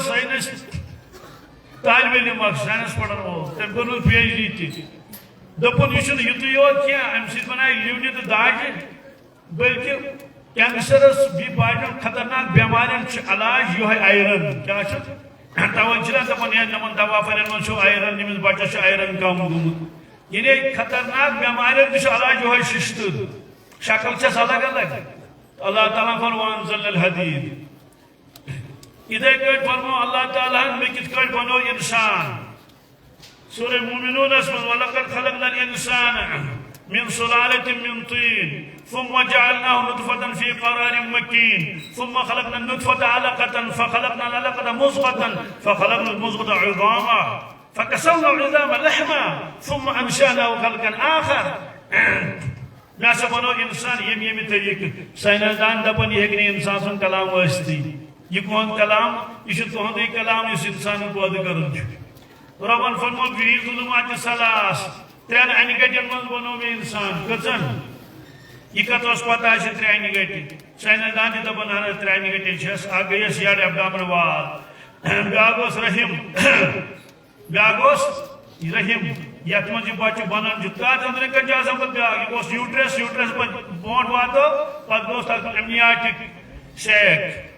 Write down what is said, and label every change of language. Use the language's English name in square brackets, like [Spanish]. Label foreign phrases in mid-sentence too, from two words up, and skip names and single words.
[Kashmiri] ساینس طالب علم اکھ ساینس پران وول تٔمۍ کوٚر پی ایچ ڈی تہِ دوٚپُن یہِ چھُنہٕ یُتُے یوت کینٛہہ امہِ سۭتۍ بنایہِ لِونہِ تہٕ داجہِ بلکہ کینسرس بیٚیہِ باقین خطرناک بٮ۪مارٮ۪ن چھُ علاج یِہوٚے آیرن کیٛاہ چھُ توے چھِنہ دپان ہے یِمن دوا پھرین منٛز چھُ آیرن ییٚمِس بچس چھُ آیرن کم گوٚمُت یعنی خطرناک بٮ۪مارٮ۪ن تہِ چھُ علاج یِہوٚے ششتر شکل چھس الگ الگ اللہ تعالیٰ فرمو [Arabic] وانزلنا الحدید [Kashmiri] اتھے پٲٹھۍ فرمو اللہ تعالیٰ مےٚ کِتھ کٲٹھۍ بنوو انسان سورہ مومنونس منٛز [Arabic] ولقد خلقنا الانسان من سلالة من طين ثم جعلناه نطفة في قرار مكين ثم خلقنا النطفة علقة فخلقنا العلقة مضغة فخلقنا المضغة عظاما فكسونا العظام لحما ثم أنشأناه خلقا آخر [Kashmiri] ناسا بنو انسان یم طریقہ سائنسدان دپان یہ ہیٚکہِ نہٕ انسان سُنٛد کلام ٲسۍتھٕے یہ کون کلام یہ چھُ تُہُنٛدُے کلام یُس انسان پٲدٕ کران چھُ رۄبن فرمو [Arabic] فیہ ظُلُماتِ ثلاث [Kashmiri] ترٛٮ۪ن انہِ گٹین منٛز بنوو مےٚ انسان کٔژن یہ کتھ اوس پتہ آسہِ ترٛےٚ انہِ گٹہِ سائنسدان چھِ دپان اہن حظ ترٛےٚ انہِ گٹہِ چھس اکھ گٔیس یڈ [English] abdomen wall [Kashmiri] بیاکھ اوس رحم بیاکھ اوس رحم یتھ منٛز یہ بچہ بنان چھُ تتھ أنٛدرٕ کَنۍ چھُ آسان پتہٕ بیاکھ یہِ گوٚژھ یوٗٹرس یوٗٹرس پتہٕ برونٛٹھ واتو پتہٕ گوٚژھ تتھ [English] amniotic sac